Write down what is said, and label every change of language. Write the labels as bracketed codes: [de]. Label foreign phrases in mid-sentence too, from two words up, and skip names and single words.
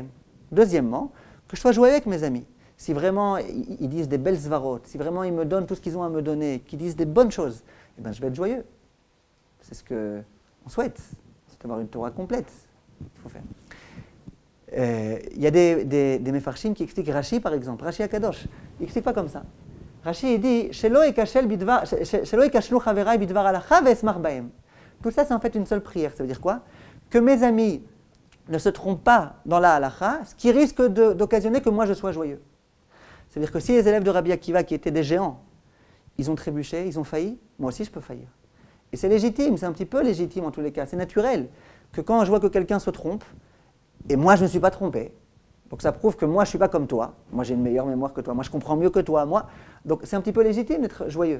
[fr] Deuxièmement, que je sois joyeux avec mes amis. Si vraiment ils disent des belles svarot, si vraiment ils me donnent tout ce qu'ils ont à me donner, qu'ils disent des bonnes choses, eh ben, je vais être joyeux. C'est ce qu'on souhaite. C'est d'avoir une Torah complète qu'il faut faire. Il y a des mefarshim qui expliquent Rashi, par exemple. [he] רש"י הקדוש. [fr] Il n'explique pas comme ça. Rashi, il dit [he] שלא יכשלו חברי בדבר הלכה ואשמח בהם. [fr] Tout ça, c'est en fait une seule prière. Ça veut dire quoi? Que mes amis ne se trompent pas dans la halacha, ce qui risque d'occasionner que moi je sois joyeux. C'est-à-dire que si les élèves de Rabbi Akiva, qui étaient des géants, ils ont trébuché, ils ont failli, moi aussi je peux faillir. Et c'est légitime, c'est un petit peu légitime en tous les cas, c'est naturel que quand je vois que quelqu'un se trompe, et moi je ne me suis pas trompé, donc ça prouve que moi je ne suis pas comme toi, moi j'ai une meilleure mémoire que toi, moi je comprends mieux que toi, moi, donc c'est un petit peu légitime d'être joyeux.